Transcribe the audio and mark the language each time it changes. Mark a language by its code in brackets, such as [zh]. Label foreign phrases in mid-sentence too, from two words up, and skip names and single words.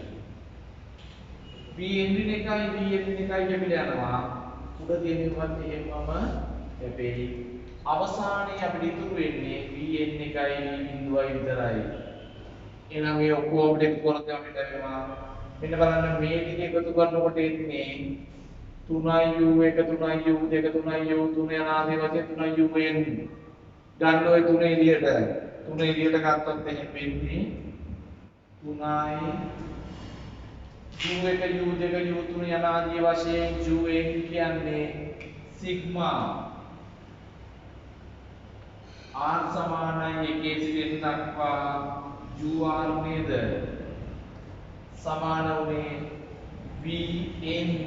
[si] Vn ඍණ 1යි Vn ඍණ 1යි කැපිලා යනවා උඩ තියෙනවත් එහෙමම කැපෙයි අවසානයේ අපිට ඉතුරු වෙන්නේ Vn 1යි V බිඳුවයි විතරයි එහෙනම් මේ ඔක්කොම ටික කරද්දී අපිට ලැබෙනවා මෙන්න බලන්න මේ ටික එකතු කරනකොට එන්නේ 3u1 3u2 3u3 යන ආදී වශයෙන් 3un ගන්න ඔය තුන එළියට ගත්තොත් එහෙම වෙන්නේ 3i u1 u2 u3 යන ආදී වශයෙන් un කියන්නේ සිග්මා r සමානයි 1 සිට n දක්වා ur නේද සමාන උනේ vn